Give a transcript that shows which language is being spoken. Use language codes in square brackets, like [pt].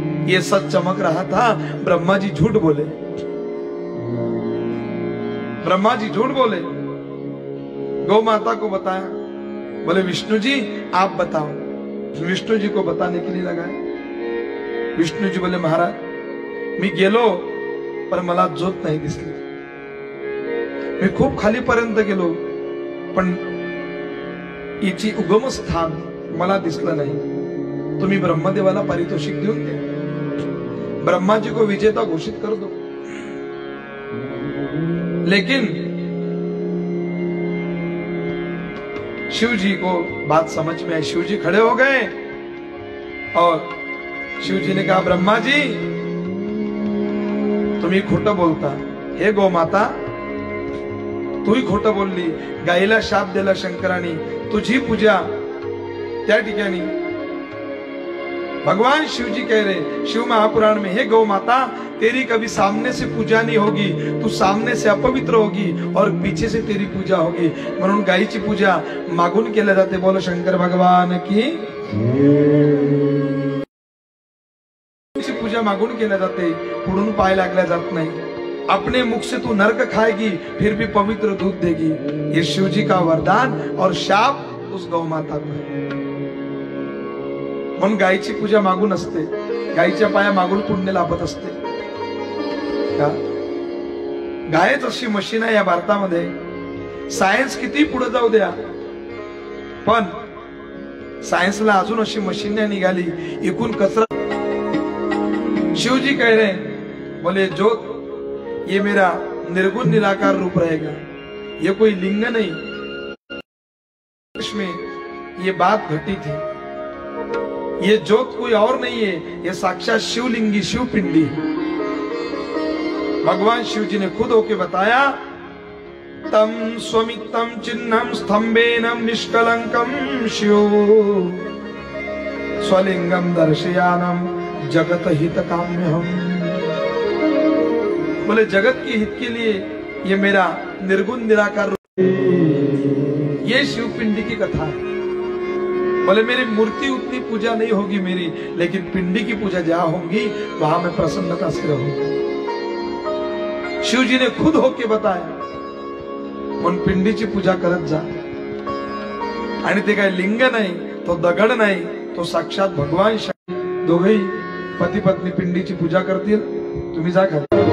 [hi] ये सच चमक रहा था, ब्रह्मा जी झूठ बोले। ब्रह्मा जी झूठ बोले, गौ माता को बताया। बोले विष्णु जी आप बताओ। विष्णु जी को बताने के लिए लगाए। विष्णु जी बोले महाराज [mr] मी गेलो पर मला जोत नाही दिसली। मी खूप खालीपर्यंत गेलो पण याची उगमस्थान मला दिसलं नाही। तुम्ही ब्रह्मदेवाला पारितोषिक देऊन द्या, [hi] ब्रह्मा जी को विजेता घोषित कर दो। लेकिन शिव जी को बात समझ में आई। शिव जी खड़े हो गए और शिव जी ने कहा ब्रह्मा जी [mr] तुम्ही खोटं बोलता। हे गो माता तू ही खोटं बोलली। गाईला शाप दिला शंकराने, तुझी पूजा त्या ठिकाणी। [hi] भगवान शिव जी कह रहे शिव महापुराण में, हे गौ माता तेरी कभी सामने से पूजा नहीं होगी, तू सामने से अपवित्र होगी और पीछे से तेरी पूजा होगी। [mr] म्हणून गायीची पूजा मागून केल्या जाते। [hi] बोलो शंकर भगवान की। [mr] पूजा मागून केल्या जाते, पुढून पाय लागल्या जात नहीं। [hi] अपने मुख से तू नरक खाएगी फिर भी पवित्र दूध देगी। ये शिव जी का वरदान और शाप उस गौ माता को। [mr] म्हणून गायीची पूजा मागून असते, गायीच्या पाया मागून पुण्य लाभत असते। गायच अशी मशीन आहे या भारतामध्ये। सायन्स किती पुढे जाऊ द्या पण सायन्सला अजून अशी मशीन नाही निघाली। एकूण कचरा। [hi] शिव जी कह रहे हैं बोले ज्योत ये मेरा निर्गुण निराकार रूप रहेगा, ये कोई लिंग नहीं। इसमें ये बात घटी थी। ये ज्योत कोई और नहीं है, ये साक्षात शिवलिंगी शिवपिंडी। भगवान शिव जी ने खुद होके बताया [sa] तम स्वमितम चिन्हम स्तंभेनम निष्कलंकम शिव स्वलिंगम दर्शयानम जगत हित काम्यहम। [hi] बोले जगत के हित के लिए ये मेरा निर्गुण निराकार रूप। ये शिवपिंडी की कथा है। बोले मेरी मूर्ति उतनी पूजा नहीं होगी मेरी, लेकिन पिंडी की पूजा जहां होगी वहां मैं प्रसन्नता से रहूंगा। शिव जी ने खुद होके बताया उन [mr] पिंडीची पूजा करत जा। आणि ते काय लिंग नाही, तो दगड नाही, तो साक्षात भगवान शंकर। दोघेही पती पत्नी पिंडीची पूजा करतील। तुम्ही जा खाली।